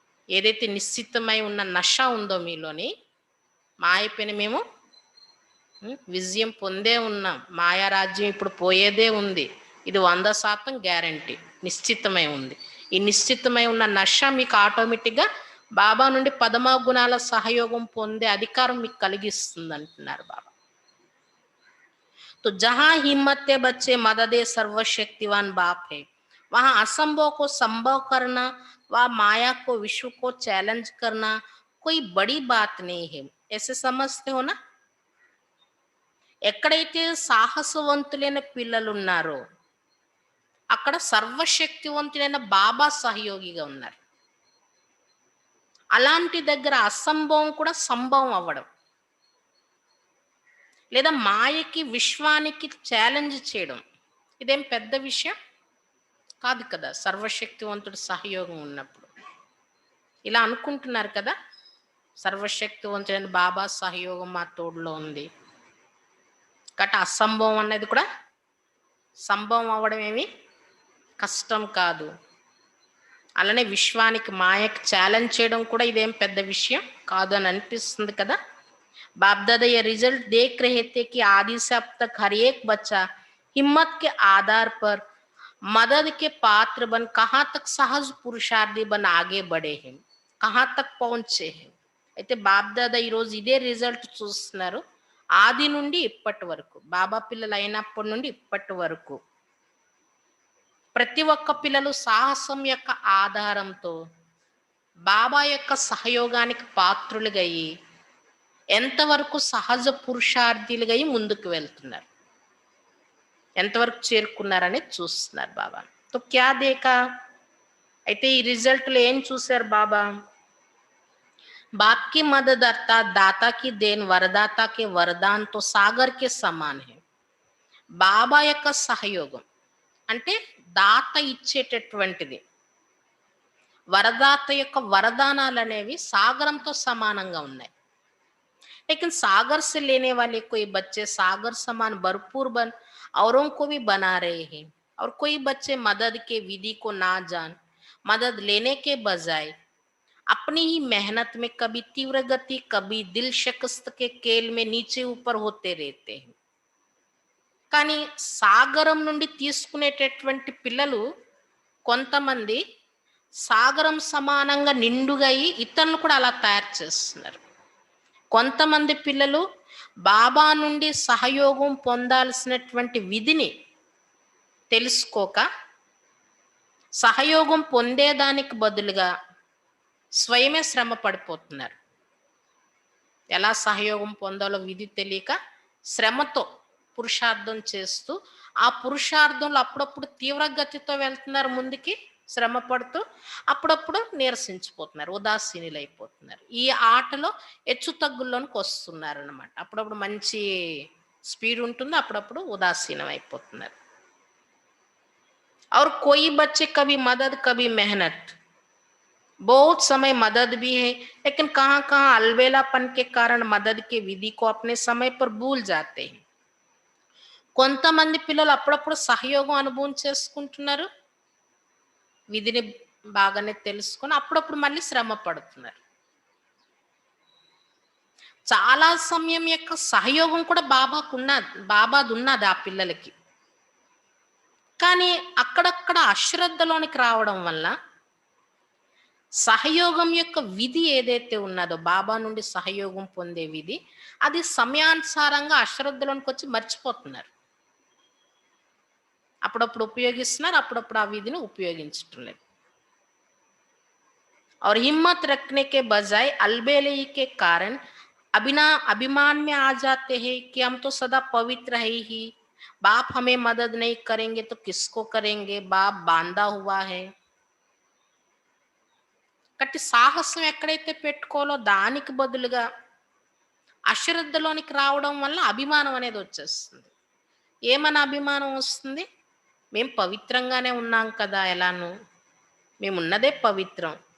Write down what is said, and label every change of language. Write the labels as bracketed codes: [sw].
[te] ఏదైతే నిశ్చితమై ఉన్న నష ఉందో మీలోని, మాయపైన మేము విజయం పొందే ఉన్నాం. మాయారాజ్యం ఇప్పుడు పోయేదే ఉంది. ఇది 100% గ్యారంటీ. నిశ్చితమై ఉంది. ఈ నిశ్చితమై ఉన్న నష మీకు ఆటోమేటిక్గా బాబా నుండి పదమా గుణాల సహయోగం పొందే అధికారం మీకు కలిగిస్తుంది అంటున్నారు బాబా. [hi] तो जहां हिम्मत के बच्चे मददे सर्वशक्तिवान बाप है, वहां असंभव को संभव करना व माया को विश्व को चैलेंज करना कोई बड़ी बात नहीं है. ऐसे समझते हो ना? [te] ఎక్కడైతే సాహసవంతులైన పిల్లలు ఉన్నారో అక్కడ సర్వశక్తివంతులైన బాబా సహయోగిగా ఉన్నారు. అలాంటి దగ్గర అసంభవం కూడా సంభవం అవ్వడం, లేదా మాయకి విశ్వానికి ఛాలెంజ్ చేయడం, ఇదేం పెద్ద విషయం కాదు కదా. సర్వశక్తివంతుడు సహయోగం ఉన్నప్పుడు ఇలా అనుకుంటున్నారు కదా, సర్వశక్తివంతుడైన బాబా సహయోగం మా తోడులో ఉంది కాబట్టి అసంభవం అనేది కూడా సంభవం అవ్వడం ఏమి కష్టం కాదు. అలానే విశ్వానికి మాయకి ఛాలెంజ్ చేయడం కూడా ఇదేం పెద్ద విషయం కాదు అని అనిపిస్తుంది కదా. [hi] बाप दादा ये रिजल्ट देख रहे थे कि आदि से अब तक हर एक बच्चा हिम्मत के आधार पर मदद के पात्र बन कहाँ तक सहज पुरुषार्थी बन आगे बढ़े हैं, कहाँ तक पहुंचे हैं. [te] అయితే బాప్ దాదా ఈరోజు ఇదే రిజల్ట్ చూస్తున్నారు. ఆది నుండి ఇప్పటి వరకు, బాబా పిల్లలు అయినప్పటి నుండి ఇప్పటి వరకు ప్రతి ఒక్క పిల్లలు సాహసం యొక్క ఆధారంతో బాబా యొక్క సహయోగానికి పాత్రులుగా అయ్యి ఎంతవరకు సహజ పురుషార్థులుగా ముందుకు వెళ్తున్నారు, ఎంతవరకు చేరుకున్నారనేది చూస్తున్నారు బాబా. [hi] తో క్యా దేకా, [te] అయితే ఈ రిజల్ట్లో ఏం చూశారు బాబా? [hi] बाप की मदद अर्थात दाता की देन वरदाता के वरदान तो सागर के समान है. [te] బాబా యొక్క సహయోగం అంటే దాత ఇచ్చేటటువంటిది, వరదాత యొక్క వరదానాలు అనేవి సాగరంతో సమానంగా ఉన్నాయి. [hi] लेकिन सागर से लेने वाले कोई बच्चे सागर समान भरपूर बन औरों को भी बना रहे हैं, और कोई बच्चे मदद के विधि को ना जान मदद लेने के बजाय अपनी ही मेहनत में कभी तीव्र गति कभी दिल शिकस्त के खेल में नीचे ऊपर होते रहते हैं. [te] కానీ సాగరం నుండి తీసుకునేటటువంటి పిల్లలు కొంతమంది సాగరం సమానంగా నిండుగా అయి ఇతరులను కూడా అలా తయారు చేస్తున్నారు. కొంతమంది పిల్లలు బాబా నుండి సహయోగం పొందాల్సినటువంటి విధిని తెలుసుకోక సహయోగం పొందేదానికి బదులుగా స్వయమే శ్రమ పడిపోతున్నారు. ఎలా సహయోగం పొందాలో విధి తెలియక శ్రమతో పురుషార్థం చేస్తూ ఆ పురుషార్థంలో అప్పుడప్పుడు తీవ్రగతితో వెళ్తున్నారు ముందుకి, శ్రమ పడుతూ అప్పుడప్పుడు నీరసించిపోతున్నారు, ఉదాసీనులు అయిపోతున్నారు. ఈ ఆటలో హెచ్చు తగ్గుల్లోనికి వస్తున్నారు అనమాట. అప్పుడప్పుడు మంచి స్పీడ్ ఉంటుంది, అప్పుడప్పుడు ఉదాసీనం అయిపోతున్నారు. [hi] और कोई बच्चे कभी मदद कभी मेहनत, बहुत समय मदद भी है लेकिन कहाँ कहाँ अलबेलापन के कारण मदद के विधि को अपने समय पर भूल जाते हैं. [te] కొంతమంది పిల్లలు అప్పుడప్పుడు సహయోగం అనుభవం చేసుకుంటున్నారు, విధిని బాగానే తెలుసుకొని అప్పుడప్పుడు మళ్ళీ శ్రమ పడుతున్నారు. చాలా సమయం యొక్క సహయోగం కూడా బాబాది ఉన్నది ఆ పిల్లలకి. కానీ అక్కడక్కడ అశ్రద్ధలోనికి రావడం వల్ల సహయోగం యొక్క విధి ఏదైతే ఉన్నదో, బాబా నుండి సహయోగం పొందే విధి, అది సమయానుసారంగా అశ్రద్ధలోనికి వచ్చి మర్చిపోతున్నారు. అప్పుడప్పుడు ఉపయోగిస్తున్నారు, అప్పుడప్పుడు ఆ విధిని ఉపయోగించటం లేదు. [hi] और हिम्मत रखने के बजाय अलबेले के कारण अभिमान में आ जाते हैं कि हम तो सदा पवित्र है ही, बाप हमें मदद नहीं करेंगे तो किसको करेंगे, बाप बांधा हुआ है. [te] కాబట్టి సాహసం ఎక్కడైతే పెట్టుకోవాలో దానికి బదులుగా అశ్రద్ధలోనికి రావడం వల్ల అభిమానం అనేది వచ్చేస్తుంది. ఏమని అభిమానం వస్తుంది? మేము పవిత్రంగానే ఉన్నాం కదా ఎలాను. మేమున్నదే పవిత్రం.